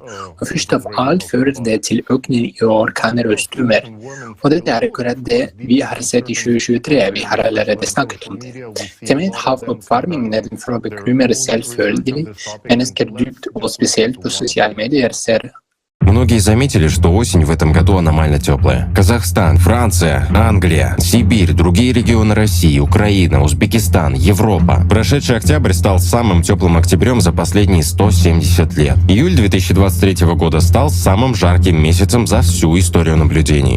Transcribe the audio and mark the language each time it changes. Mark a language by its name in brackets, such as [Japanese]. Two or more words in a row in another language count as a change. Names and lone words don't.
[Norwegian] Og først av alt fører det til økning i orkaner og stormer. Og dette er akkurat det vi har sett i 2023. Vi har allerede snakket om det. Temaet havoppvarming nedenfra bekymrer selvfølgelig mennesker dypt, og spesielt på sosiale medier ser. [Russian] Многие заметили, что осень в этом году аномально теплая. Казахстан, Франция, Англия, Сибирь, другие регионы России, Украина, Узбекистан, Европа. Прошедший октябрь стал самым теплым октябрем за последние 170 лет. Июль 2023 года стал самым жарким месяцем за всю историю наблюдений.